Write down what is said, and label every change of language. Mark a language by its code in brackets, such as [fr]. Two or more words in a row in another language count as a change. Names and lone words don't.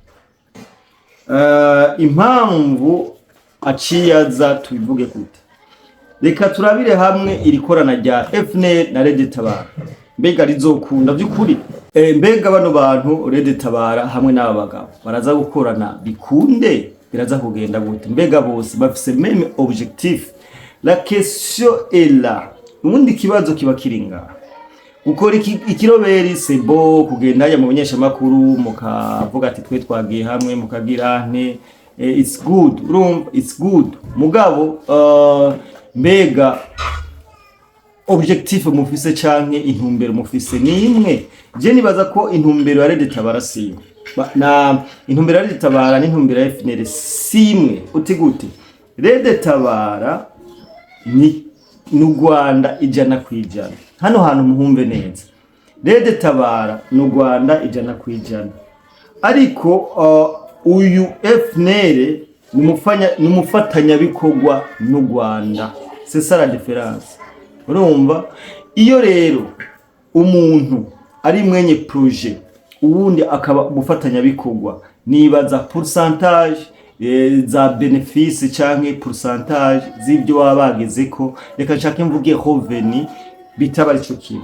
[rn] Impamvu aciyaza tubivuge gute? Reka turabire hamwe iri korana rya FNL na Rede Tabara, mbega rizokunda by'ukuri? Mbega bano bantu Red Tabara hamwe n'aba bagabo baraza gukorana bikunde, biraza kugenda gute? Mbega bose bafise [fr] même objectif? La question est là. [rn] Ubundi kibazo kiba kiringa gukora ikiroberi sebo, kugenda ya mu menyesha makuru mukavuga ati twe twagiye hamwe mukagira nte, [en] it's good, it's good. [rn] Mugabo mbega objectif mufise canke intumbero mufise ni imwe? Je nibaza ko intumbero ya Red Tabara siyo na intumbero ya Red Tabara n'intumbero ya FNL simwe. Uti gute? Red Tabara ni Rwanda 100%. Hano hantu muhumve neza, Red Tabara ni Rwanda 100%, ariko uyu FNL ni mufatanya bikorwa n'u Rwanda. [fr] C'est ça la différence. [rn] Urumva? Iyo rero umuntu ari mwenye projet ubundi akaba mufatanya bikorwa, nibaza pourcentage za benefice canke pourcentage z'ibyo wabageze ko, reka nshake mvuge revenu, bitaba ico kintu.